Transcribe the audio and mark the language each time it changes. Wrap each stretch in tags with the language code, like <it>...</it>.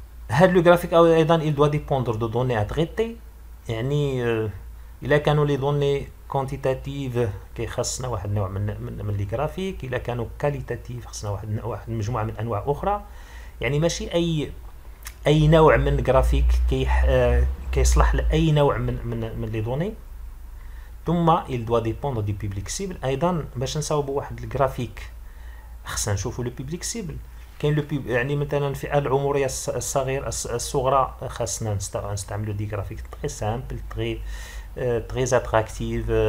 <fr>هاد لو جرافيك أيضا il doit dépendre de données à traiter.</fr> <ar>يعني إلا كانوا لي دوني كونتيتاتيف كيخصنا واحد النوع من لي جرافيك، إلا كانوا كاليتاتيف خصنا واحد المجموعة من أنواع أخرى. يعني ماشي أي نوع من الجرافيك كيصلح لأي نوع من لي دوني.</ar> <fr>ثم il doit dépendre du public cible.</fr> <ar>أيضا باش نصاوبوا واحد الجرافيك خصنا نشوفوا لو بيبليك سيبل. كاين لو يعني مثلا الفئة العمرية الصغرى خاصنا نستعملوا دي جرافيك تري سامبل، تري اتراكتيف،</ar>